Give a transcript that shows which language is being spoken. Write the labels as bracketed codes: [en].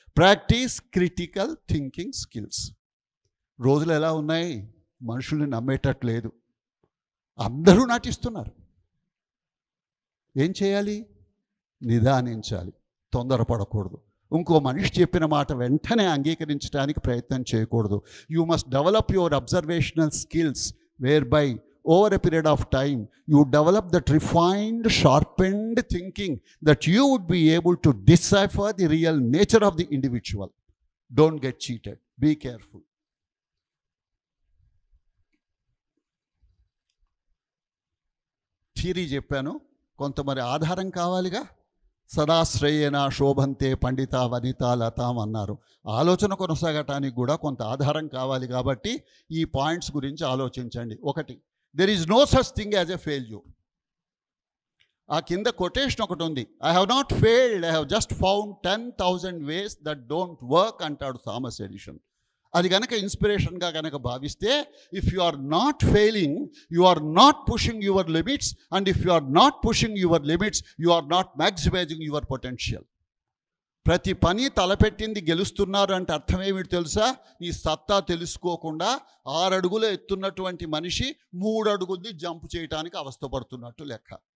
[te] Practice critical thinking skills. రోజులు ఎలా ఉన్నాయి? మనుషుల్ని నమ్మేటట్లేదు, అందరూ నటిస్తున్నారు. ఏం చేయాలి? నిదానించాలి, తొందరపడకూడదు. ఇంకో మనిషి చెప్పిన మాట వెంటనే అంగీకరించడానికి ప్రయత్నం చేయకూడదు. [en] You must develop your observational skills whereby over a period of time you develop that refined, sharpened thinking that you would be able to decipher the real nature of the individual. Don't get cheated. Be careful. [te] Theory చెప్పాను, కొంత మరి ఆధారం కావాలిగా. [sa] సదాశ్రయేణ శోభంతే పండిత వనిత లతాం అన్నారు. [te] ఆలోచన కొనసాగటానికి కూడా కొంత ఆధారం కావాలి. కాబట్టి ఈ పాయింట్స్ గురించి ఆలోచించండి. [en] ఒకటి, there is no such thing as a failure. [te] ఆ కింద కొటేషన్ ఒకటి ఉంది, [en] I have not failed, I have just found 10,000 ways that don't work అంటాడు Thomas Edison. [te] అది కనుక ఇన్స్పిరేషన్గా కనుక భావిస్తే, [en] If you are not failing you are not pushing your limits, and if you are not pushing your limits you are not maximising your potential. [te] ప్రతి పని తలపెట్టింది గెలుస్తున్నారు అంటే అర్థం ఏమిటి తెలుసా? నీ సత్తా తెలుసుకోకుండా 6 అడుగులు ఎత్తున్నటువంటి మనిషి 3 అడుగుల్ని జంప్ చేయడానికి అవస్థపడుతున్నట్టు లెక్క.